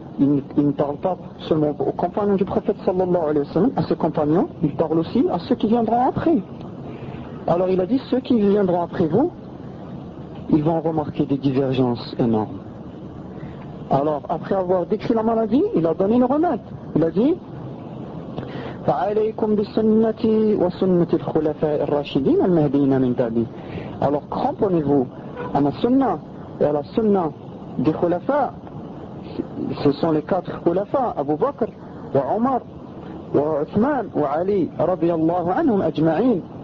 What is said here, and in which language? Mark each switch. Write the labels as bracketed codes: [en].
[fr] il ne parle pas seulement aux compagnons du prophète sallallahu alayhi wa sallam, à ses compagnons, il parle aussi à ceux qui viendront après. Alors il a dit, ceux qui viendront après vous, ils vont remarquer des divergences énormes. Alors, après avoir décrit la maladie, il a donné une remède. Il a dit, [ar] فَعَلَيْكُمْ بِسُنَّةِ وَسُنَّةِ الْخُلَفَاءِ الرَّاشِدِينَ الْمَهْدِينَ مِنْ بَعْدِي. [fr] Alors, cramponnez-vous à ma sunna et à la sunna des khulafa. Ce sont les quatre khulafa, Abu Bakr, wa Omar, wa Uthman, wa Ali, radiyallahu anhum ajma'in.